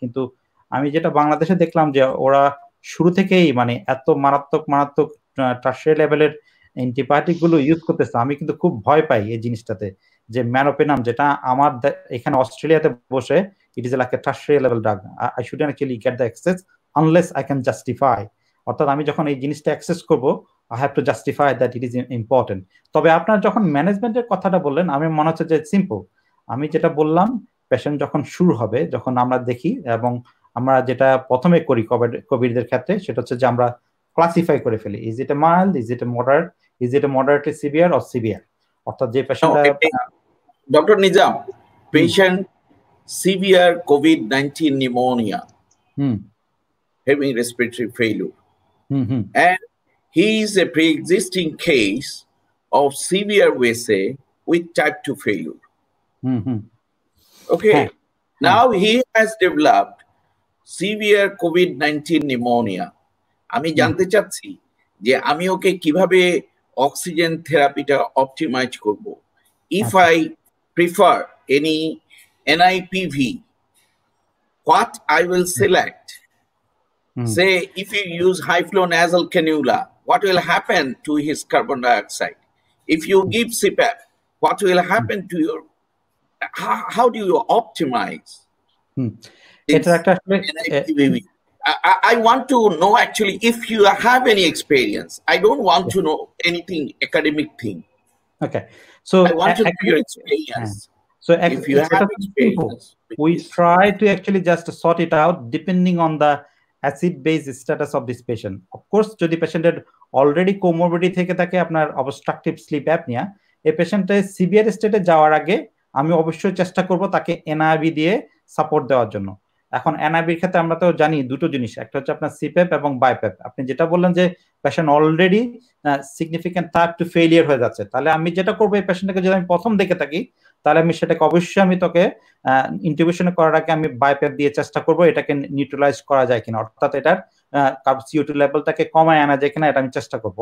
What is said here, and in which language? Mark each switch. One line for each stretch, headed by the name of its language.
Bangla: কিন্তু আমি যেটা বাংলাদেশে দেখলাম যে ওরা শুরু থেকেই মানে এত মারাত্মক মারাত্মক টার্সিয়ারি লেভেলের অ্যান্টিবায়োটিক গুলো ইউজ করতেছে। আমি কিন্তু খুব ভয় পাই এই জিনিসটাতে, যে ম্যানোপেনাম, যেটা আমার এখানে অস্ট্রেলিয়াতে বসে
English: it is like a tertiary level drug. I shouldn't actually get the access unless I can justify.
Bangla: অর্থাৎ আমি যখন এই জিনিসটা অ্যাক্সেস করব,
English: I have to justify that it is important.
Bangla: তবে আপনার যখন ম্যানেজমেন্টের কথাটা বললেন, আমি মনে হচ্ছে যে সিম্পল। আমি যেটা বললাম, পেশেন্ট যখন শুরু হবে, যখন আমরা দেখি, এবং আমরা যেটা প্রথমে করি কোভিডের ক্ষেত্রে, সেটা হচ্ছে যে আমরা ক্লাসিফাই করে ফেলি,
English: Is it a mild, is it a moderate, is it a moderately severe or severe.
Bangla: অর্থাৎ যে পেশেন্টটা,
English: Doctor Nizam, patient severe COVID-19 pneumonia, having respiratory failure, and he is a pre-existing case of severe VSA with type 2 failure. Okay, now he has developed severe COVID-19 pneumonia.
Bangla: আমি জানতে চাচ্ছি যে আমি ওকে কিভাবে oxygen থেরাপিটা optimise করব।
English: If I prefer any NIPV, what I will select? Say, if you use high flow nasal cannula, what will happen to his carbon dioxide? If you give CPAP, what will happen to your, how do you optimize? NIPV? I want to know actually if you have any experience. I don't want to know anything academic thing. Okay, so I want to know your experience. So if you have experience, we try to actually just sort it out depending on the acid-base status of this patient. Of course,
Bangla: যদি পেশেন্টের already comorbidity থেকে থাকে, আপনার obstructive sleep apnea, এই পেশেন্টের severe স্টেটে যাওয়ার আগে আমি অবশ্যই চেষ্টা করব তাকে এনআইভি দিয়ে সাপোর্ট দেওয়ার জন্য। এখন এনআইভির ক্ষেত্রে আমরা তো জানি দুটো জিনিস, একটা হচ্ছে আপনার সিপ্যাপ এবং বাইপ্যাপ। আপনি যেটা বললেন যে patient already significant type 2 failure হয়ে যাচ্ছে, তাহলে আমি যেটা করবো, এই পেশেন্টকে যদি আমি প্রথম দেখে থাকি, তাহলে আমি সেটাকে অবশ্যই আমি তোকে ইন্টিউবেশন করার আগে আমি বাইপ্যাপ দিয়ে চেষ্টা করব এটাকে নিউট্রালাইজ করা যায় কিনা, অর্থাৎ এটার CO2 লেভেলটাকে কমায় আনা যায় কিনা, এটা আমি চেষ্টা করবো।